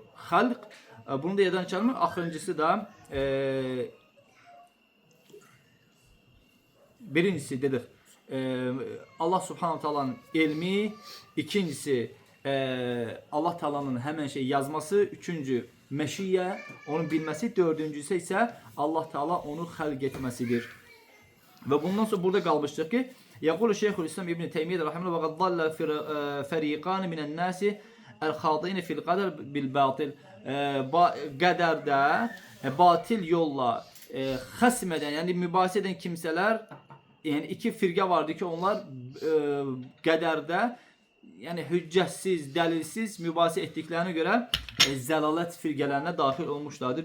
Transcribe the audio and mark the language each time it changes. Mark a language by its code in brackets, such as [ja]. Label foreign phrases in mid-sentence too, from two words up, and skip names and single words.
[az] Xalq, bunu da yadan çıxarmaq. Axırıncısı da birincisi dedik [ar] الله سبحانه وتعالى [az] elmi, ikincisi Allah Taala'nın həmən şey yazması, üçüncü məşiyyə, onun bilməsi, dördüncüsü isə Allah Taala onu xalq etməsidir. Və bundan sonra burada qalmışdıq ki, [ar] يقول الشيخ الإسلام ابن تيمية رحمه الله وقد ضل فريقان من الناس الخاضين في القدر بالباطل. [az] Qədərdə batil yolla xəsm edən, yəni mübahisə edən kimsələr, yəni iki firqə vardı ki, onlar qədərdə yəni hüccətsiz, dəlilsiz mübahisə etdiklərinə görə zəlalət firqələrinə daxil olmuşlardır.